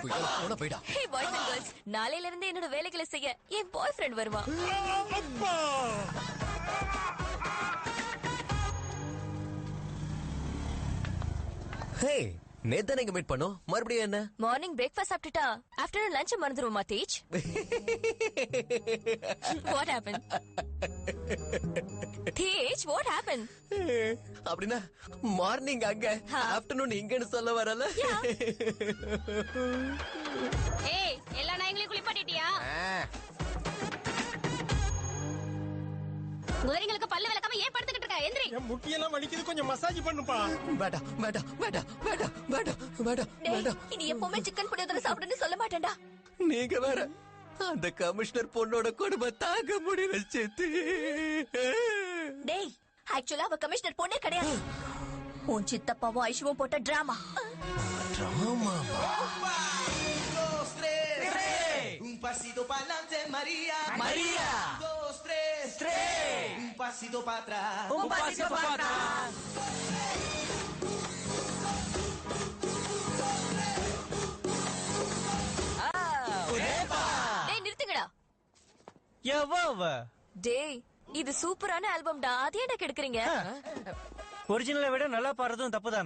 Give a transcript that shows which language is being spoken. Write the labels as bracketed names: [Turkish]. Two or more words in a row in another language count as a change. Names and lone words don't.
[English] hey boys and girls, [Tamil] நாளையில இருந்து என்னோட வேலைகளை செய்ய என் [English] boy friend [Tamil] வருவான். ஹே, நேத்து நீங்க மீட் பண்ணோம், மறுபடியும் என்ன? [English] morning breakfast [Tamil] சாப்பிட்டுட்டா [English] afternoon lunch [Tamil] மறந்துருமா தேஜ்? [English] What happen? Tej, what happen? [Tamil] அப்படின்னா மார்னிங் அங்க, ஆஃப்டர்நூன் இங்கன்னு சொல்ல வரல? ஏய், எல்லா நாய்ங்களையும் குளிப்பாட்டிட்டியா? முதலிங்களுக்கு பல்லு விளக்காம ஏன் படுத்துக்கிட்டு இருக்க? எந்திரி. என் முட்டியெல்லாம் வலிக்குது, கொஞ்சம் மசாஜ் பண்ணுப்பா. வேண்டாம் வேண்டாம் வேண்டாம் வேண்டாம் வேண்டாம் வேண்டாம் டேய், வேண்டாம். இனி எப்பவுமே சிக்கன் புளியோதரை சாப்பிடுன்னு சொல்ல மாட்டேன்டா. நீங்க வேற அந்த கமிஷனர் பொண்ணோட கொடுமை தாங்க முடியல சேத்தி. டேய், ஆக்சுவலா அவ கமிஷனர் பொண்ணே கிடையாது. உன் சித்தப்பாவும் ஐஷுவும் போட்ட டிராமா. [Spanish] Un pasito para adelante, María. María. 2, 3, 3. Un pasito para atrás. Un pasito para atrás. [Tamil] டேய் நிறுத்துங்கடா. எவ்வளவு டேய், இது சூப்பரான ஆல்பம்டா. அது ஏன்டா கெடுக்குறீங்க? ஒரிஜினலை விட நல்லா பாடுறதும் தப்புதானா?